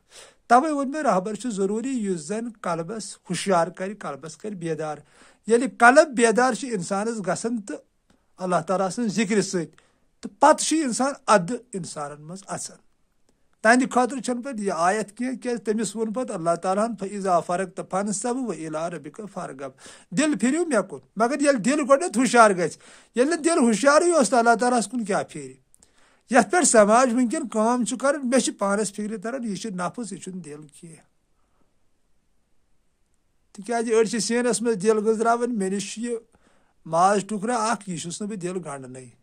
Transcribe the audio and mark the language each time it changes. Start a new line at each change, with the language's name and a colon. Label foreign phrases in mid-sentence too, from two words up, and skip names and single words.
Kashmiri: توے ووٚن مےٚ رہبر چھُ ضروٗری یُس زن قلبس ہُشیار کرِ, قلبس کرِ بیدار. ییٚلہِ قلب بیدار چھُ انسانس گژھان تہٕ اللہ تعالیٰ سٕنٛز ذِکرِ سۭتۍ تہٕ پتہٕ چھُ انسان ادٕ انسانن منٛز اژان. تہنٛدِ خٲطرٕ چھنہٕ پتہٕ یہِ آیت کینٛہہ کیازِ تٔمِس ووٚن پتہٕ اللہ تعالیٰ ہن
Arabic: فاذا فرغت فانصب والى ربک فارغب.
Kashmiri: دِل پھِرِو مےٚ کُن. مگر ییٚلہِ دِل گۄڈٕنیتھ ہُشیار گژھِ, ییٚلہِ نہٕ دِل ہُشیارٕے اوس تہٕ اللہ تعالیٰ ہس کُن کیٛاہ پھیرِ. یتھ پٮ۪ٹھ سماج وٕنکیٚن کٲم چھُ کران مےٚ چھِ پانس فکرِ تران یہِ چھُ نفس یہِ چھُنہٕ دِل کینٛہہ. تِکیازِ أڑۍ چھِ سیٖنس منٛز دِل گٔنٛزراوان مےٚ نِش چھُ یہِ ماز ٹُکرا اکھ یہِ چھُس نہٕ بہٕ دِل گنٛڈنٕے.